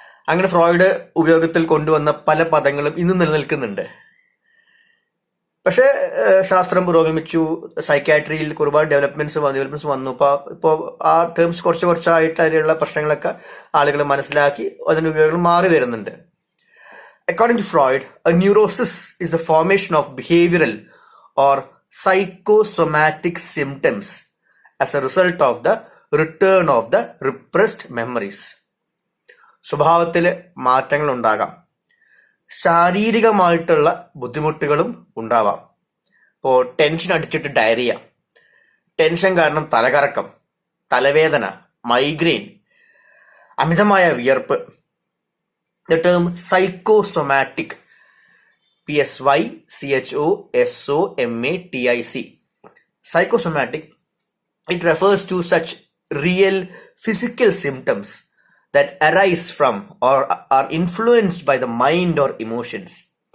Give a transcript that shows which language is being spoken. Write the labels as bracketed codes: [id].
[ml] അങ്ങനെ ഫ്രോയിഡ് ഉപയോഗത്തിൽ കൊണ്ടുവന്ന പല പദങ്ങളും ഇന്നും നിലനിൽക്കുന്നുണ്ട്. പക്ഷെ ശാസ്ത്രം പുരോഗമിച്ചു, സൈക്യാട്രിയിൽ ഒരുപാട് ഡെവലപ്മെന്റ്സ് വന്നു. ഇപ്പോൾ ആ ടേംസ് കുറച്ചായിട്ട് അതിലുള്ള പ്രശ്നങ്ങളൊക്കെ ആളുകൾ മനസ്സിലാക്കി അതിന്റെ ഉപയോഗങ്ങൾ മാറി വരുന്നുണ്ട്. [en] According to Freud, a neurosis is the formation of behavioral or psychosomatic symptoms as a result of the return of the repressed memories. [ml] സ്വഭാവത്തിൽ മാറ്റങ്ങൾ ഉണ്ടാകാം, ശാരീരികമായിട്ടുള്ള ബുദ്ധിമുട്ടുകളും ഉണ്ടാവാം. ഇപ്പോൾ ടെൻഷൻ അടിച്ചിട്ട് ഡയറിയ, ടെൻഷൻ കാരണം തലകറക്കം, തലവേദന, മൈഗ്രെയിൻ, അമിതമായ വിയർപ്പ്. [en] The term psychosomatic, Psychosomatic, psychosomatic, it refers to such real physical symptoms that arise from or are influenced by the mind or emotions.